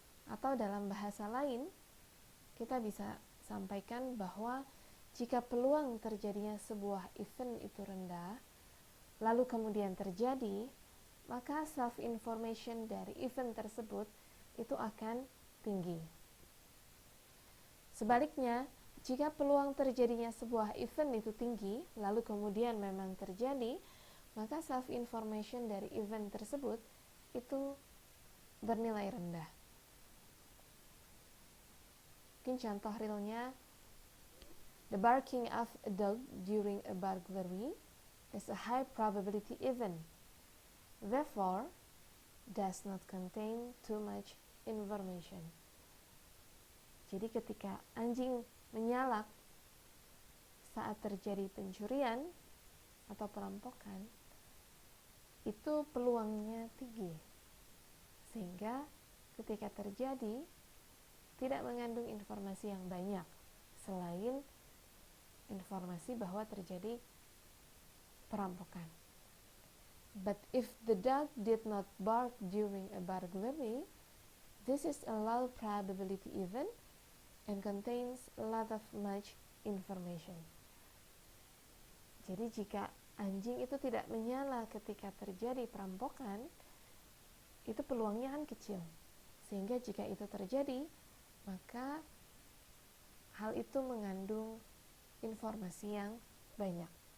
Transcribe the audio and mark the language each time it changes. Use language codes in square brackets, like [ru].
[id] Atau dalam bahasa lain, kita bisa sampaikan bahwa jika peluang terjadinya sebuah event itu rendah, lalu kemudian terjadi, maka self-information dari event tersebut itu akan tinggi. Sebaliknya, jika peluang terjadinya sebuah event itu tinggi, lalu kemudian memang terjadi, maka self-information dari event tersebut itu bernilai rendah. Mungkin contoh realnya, [en] the barking of a dog during a burglary is a high probability event, therefore does not contain too much information. [id] Jadi ketika anjing menyalak saat terjadi pencurian atau perampokan, itu peluangnya tinggi, sehingga ketika terjadi tidak mengandung informasi yang banyak selain informasi bahwa terjadi perampokan. [en] But if the dog did not bark during a burglary, this is a low probability event and contains a lot of much information. [id] Jadi jika anjing itu tidak menyala ketika terjadi perampokan, itu peluangnya kan kecil. Sehingga jika itu terjadi, maka hal itu mengandung informasi yang banyak.